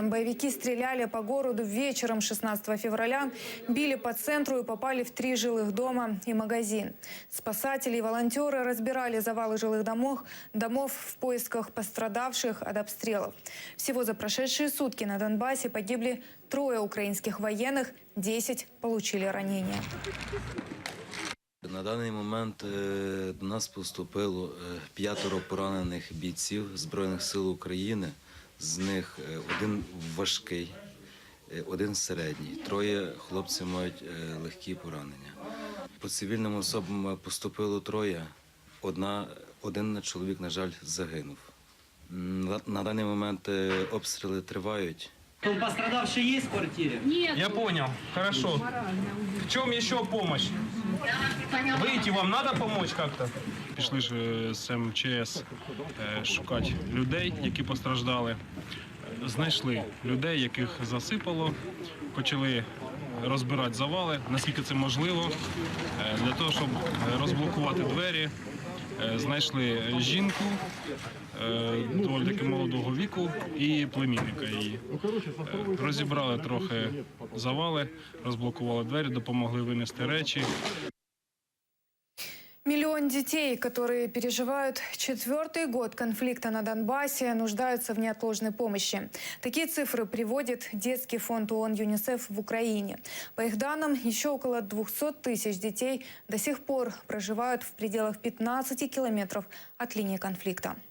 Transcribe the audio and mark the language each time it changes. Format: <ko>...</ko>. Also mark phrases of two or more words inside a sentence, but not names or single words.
<ru>Боевики стреляли по городу вечером 16 февраля, били по центру и попали в 3 жилых дома и магазин. Спасатели и волонтеры разбирали завалы жилых домов в поисках пострадавших от обстрелов. Всего за прошедшие сутки на Донбассе погибли 3 украинских военных, 10 получили ранения.</ru> <uk>На даний момент до нас поступило 5 поранених бійців Збройних сил України. З них 1 важкий, 1 середній. 3 хлопці мають легкі поранення. По цивільним особам поступило 3. Один чоловік, на жаль, загинув. На даний момент обстріли тривають.</uk> <ru>Пострадавший есть в квартире? Нет. Я понял. Хорошо. В чем еще помощь? Выйти вам надо помочь как-то?</ru> <uk>Пішли ж з МЧС шукати людей, які постраждали. Знайшли людей, яких засипало. Почали розбирати завали, наскільки це можливо. Для того, щоб розблокувати двері, знайшли жінку, доволі таки молодого віку і племінника її. Розібрали трохи завали, розблокували двері, допомогли винести речі.</uk> <ru>Миллион детей, которые переживают 4-й год конфликта на Донбассе, нуждаются в неотложной помощи. Такие цифры приводит детский фонд ООН ЮНИСЕФ в Украине. По их данным, еще около 200 тысяч детей до сих пор проживают в пределах 15 километров от линии конфликта.</ru>